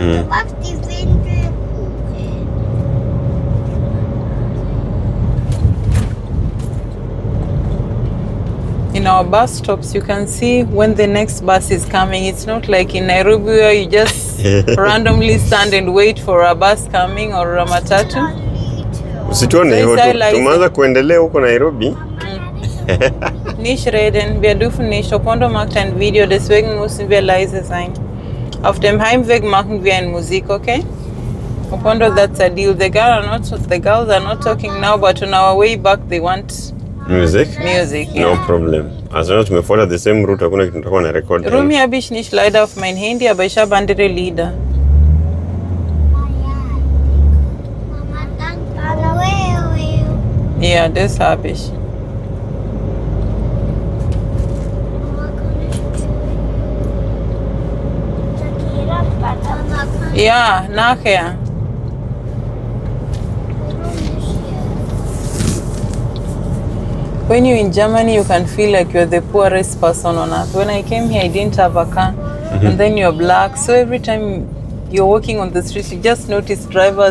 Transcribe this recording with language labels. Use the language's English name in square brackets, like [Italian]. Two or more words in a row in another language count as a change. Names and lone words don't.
[English] In our bus stops, you can see when the next bus is coming. It's not like in Nairobi where you just randomly stand and wait for a bus coming or a matatu. [Swahili] Usituone hivyo, tumeanza kuendelea huko Nairobi. [German] Nicht reden, wir dürfen nicht. Opondo macht ein Video, deswegen müssen wir leise sein. Auf dem Heimweg machen wir eine Musik, okay? [English] Opondo, that's a deal. The girls are not talking now, but on our way back they want music. Music, yeah. No problem. As long as tumefuata the same route, [Swahili] hakuna kitu tutakuwa na record. [German] Rumi habe ich nicht leider auf mein Handy, aber ich habe andere Lieder. Ja, das habe ich. Ja, nachher. [English] When you're in Germany, you can feel like you're the poorest person on earth. When I came here, I didn't have a car, and then you're black. So every time you're walking on the streets, you just notice drivers.